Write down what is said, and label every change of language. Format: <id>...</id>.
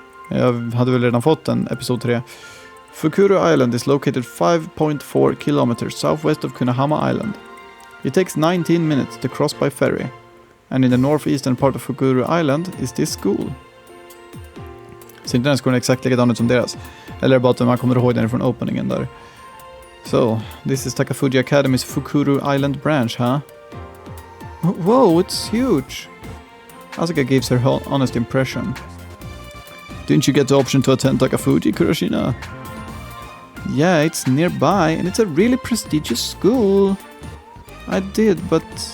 <sv>Jag hade väl redan fått en episod 3.</sv> <en>Fukuro Island is located 5.4 kilometers southwest of Kunahama Island. It takes 19 minutes to cross by ferry. And in the northeastern part of Fukuro Island is this school.</en> <sv>Så inte den skolan är exakt likadan ut som deras. Eller bara att man kommer ihåg den från openingen där.</sv> <en>So, this is Takafuji Academy's Fukuro Island branch, huh? Whoa, it's huge! Asuka gives her honest impression. Didn't you get the option to attend Takafuji, Kuroshina? Yeah, it's nearby, and it's a really prestigious school. I did, but...</en>